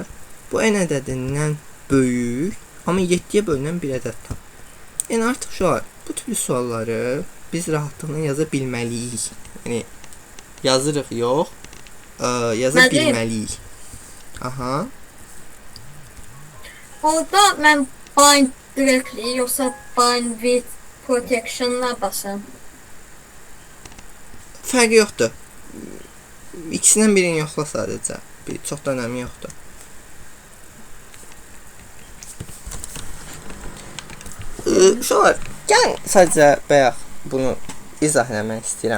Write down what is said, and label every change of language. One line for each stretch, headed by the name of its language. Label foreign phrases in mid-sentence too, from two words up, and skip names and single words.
Azerbaijani: Bu n ədədindən böyük, amma 7-yə bölünən bir ədəd tap. Yəni artıq şu var, bu tür sualları biz rahatlıqla yaza bilməliyik. Yəni yazırıq yox, yaza Mənim. bilməliyik. Aha. orada mən
English: bind directly
Azerbaijani: yoxsa
English: bind with protection'la
Azerbaijani: basam. Fərqi yoxdur. İkisindən birini yoxla sadəcə. Çox da önəmi yoxdur. Şolar, gəlin sadəcə bayaq bunu izah eləmək istəyirəm.